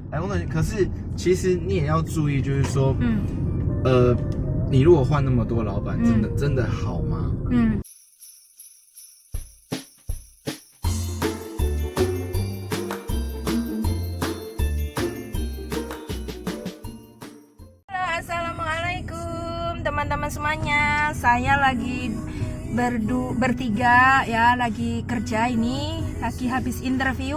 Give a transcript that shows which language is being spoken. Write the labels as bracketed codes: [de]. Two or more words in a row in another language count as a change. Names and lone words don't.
[zh] 阿公赚钱，可是其实你也要注意，就是说，你如果换那么多老板，真的好吗？ [id] Assalamualaikum teman-teman semuanya. Saya lagi bertiga ya, lagi kerja ini, lagi habis interview.